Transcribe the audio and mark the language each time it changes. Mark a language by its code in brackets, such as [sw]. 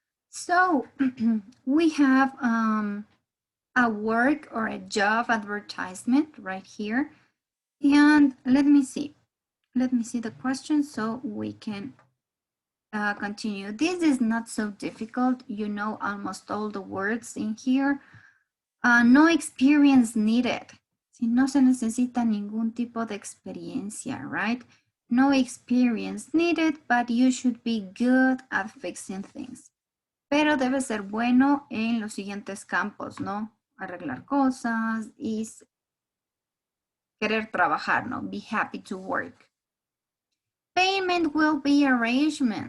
[en] So we have a work or a job advertisement right here. And let me see the question so we can continue. This is not so difficult. You know almost all the words in here. No experience needed. [es] Si no se necesita ningún tipo de experiencia, right? [en] No experience needed, but you should be good at fixing things. [es] Pero debe ser bueno en los siguientes campos, ¿no? Arreglar cosas y querer trabajar, ¿no? [en] Be happy to work. Payment will be arranged.